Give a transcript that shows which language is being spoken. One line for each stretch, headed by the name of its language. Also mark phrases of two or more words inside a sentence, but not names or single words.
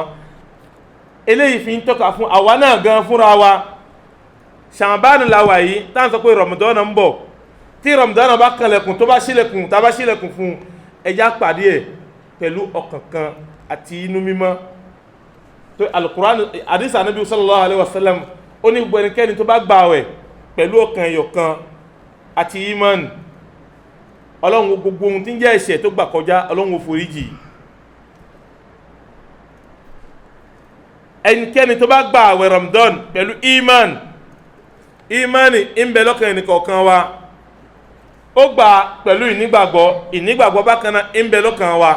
Yoruba: eléyìí fi ń tọ́ka fún àwa náà gan fúnra wa Ṣàbáànù la wà yìí tá à ń sọ pé Ramadan ń bọ̀ tí Ramadan bá kànlẹ̀kùn tó bá ṣílẹ̀kùn tá a bá ṣílẹ̀kùn fún ẹja pàdé ẹ̀ pẹ̀lú ọkàn kan àti inú mímọ́ tó Al-Qur'an hadith Ànábì
Arabic: صلى الله عليه وسلم
Yoruba: ó ní gbogbo ẹnikẹ́ni tó bá gbààwẹ̀ pẹ̀lú ọkàn ẹ̀yọ̀kan àti iman Ọlọ́run gbogbo ohun tí ń jẹ́ ẹ̀ṣẹ̀ tó gbà kọjá Ọlọ́run ó foríjì. ẹnikẹ́ni tó bá gbààwẹ̀ Ramadan pẹ̀lú imani ń bẹ lọ́kàn ẹnìkọ̀ọ̀kan wa ó gbà pẹ̀lú ìnígbàgbọ́ bákan náà ń bẹ lọ́kàn wa.